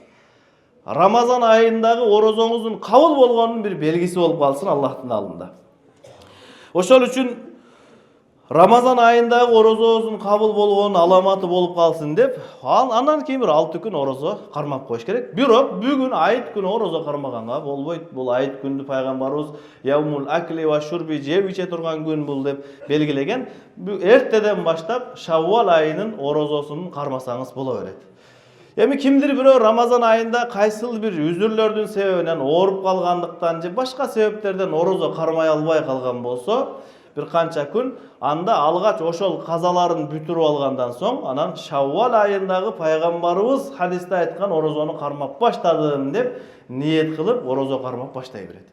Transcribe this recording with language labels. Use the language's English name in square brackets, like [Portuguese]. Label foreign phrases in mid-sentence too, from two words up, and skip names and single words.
[Kyrgyz] Рамазан айындагы орозоңуздун кабыл болгонунун бир белгиси болуп калсын Аллахтын алдында. Ошол үчүн Рамазан айындагы орозоңуздун кабыл болгонунун аламаты болуп калсын деп, андан кийин бир 6 күн орозо кармап коюш керек. Бирок бүгүн айт күнү орозо кармаганга болбойт. Бул айт күндү пайгамбарыбыз [Arabic] يوم أكل وشرب, [Kyrgyz] жеп иче турган күн бул деп белгилеген. Эртеден баштап Шаввал айынын орозосун кармасаңыз боло берет. Эми кимдир бирөө Рамазан айында кайсыл бир үзүрлөрдүн себебинен ооруп калгандыктан же башка себептерден орозо кармай албай калган болсо, bir канча күн анда алгач ошол казаларын бүтүрүп алгандан соң, анан Шаввал айындагы пайгамбарыбыз хадисте айткан орозону кармап баштадым деп ниет кылып орозо кармап баштай берет.